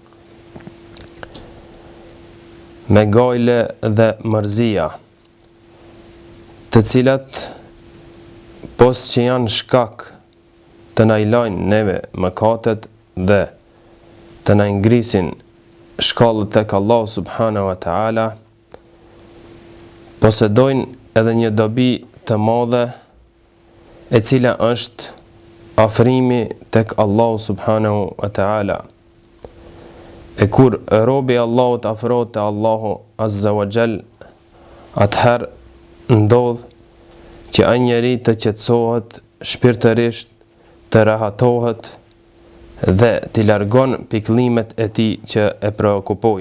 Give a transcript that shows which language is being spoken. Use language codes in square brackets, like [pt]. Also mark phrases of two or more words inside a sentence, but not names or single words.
[sq] me gajle dhe mërzia, të cilat pos që janë shkak të na i lajnë neve mëkatet dhe të na ngrisin shkallët tek Allah [ar] سبحانه وتعالى, [sq] posedojnë edhe një dobi të madhe e cila është afrimi tek Allah [ar] سبحانه وتعالى. [sq] E kur robi Allahut afrohet te Allahu [ar] عز وجل, [sq] atëherë ndodh që ai njeri të qetësohet shpirtërisht, të rahatohet dhe të largon pikëllimet e tij që e preokupojnë.